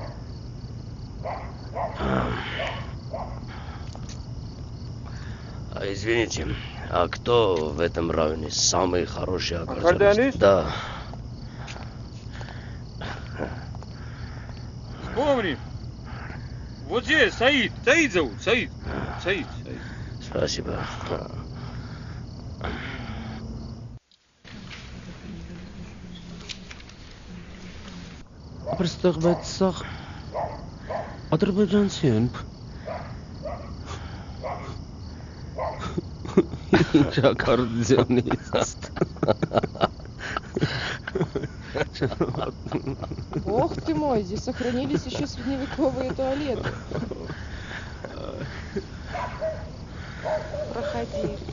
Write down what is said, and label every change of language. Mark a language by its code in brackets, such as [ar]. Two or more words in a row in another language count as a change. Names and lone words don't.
[ru] Извините, а кто в этом районе самый хороший аккордеонист? Аккордеонист? Да. Вспомни. Вот здесь, Саид. Саид зовут, Саид. Саид. Спасибо. [hy] Ապրստեղ բայց սաղ ադրբեջանցի են։ Ինչ ակարդեոնիստ։ [ru] Бог ты мой, здесь сохранились еще средневековые туалеты. Проходи.